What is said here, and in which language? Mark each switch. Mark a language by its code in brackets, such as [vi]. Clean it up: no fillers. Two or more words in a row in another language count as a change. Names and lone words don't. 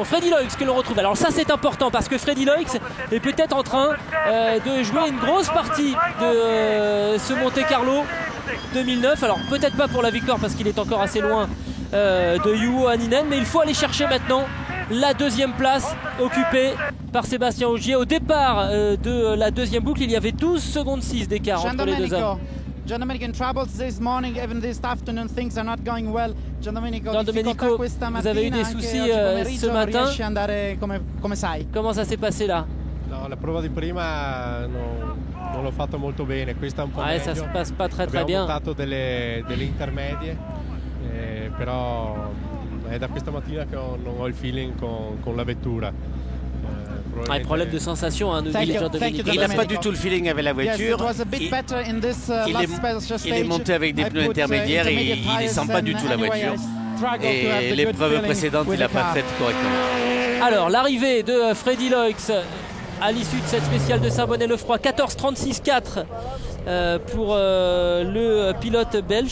[fr] Freddy Loix que l'on retrouve. Alors ça, c'est important, parce que Freddy Loix est peut-être en train de jouer une grosse partie de ce Monte-Carlo 2009. Alors peut-être pas pour la victoire, parce qu'il est encore assez loin de Juho Hänninen, mais il faut aller chercher maintenant la deuxième place occupée par Sébastien Ogier. Au départ de la deuxième boucle, il y avait 12 secondes 6 d'écart Gian entre les deux Domenico, hommes. [en] Gian Domenico in troubles this morning, even this afternoon things are not going well. [fr] Gian Domenico, vous avez eu des soucis ce matin. [it] Come sai. [fr] Comment ça s'est passé là? [it] No, la prova di prima non l'ho fatto molto bene, questa un po' meglio. [fr] Ça se passe pas très bien. [it] Abbiamo montato delle intermedie, però è da questa mattina che non ho il feeling con la vettura. [fr] Problème de sensation, nous dit Gian Domenico. Il n'a pas du tout le feeling avec la voiture. Il est monté avec des pneus intermédiaires et il ne sent pas du tout la voiture. Et l'épreuve précédente, il n'a pas fait correctement. Alors, l'arrivée de Freddy Loix à l'issue de cette spéciale de Saint-Bonnet-le-Froid, 14:36.4 pour le pilote belge.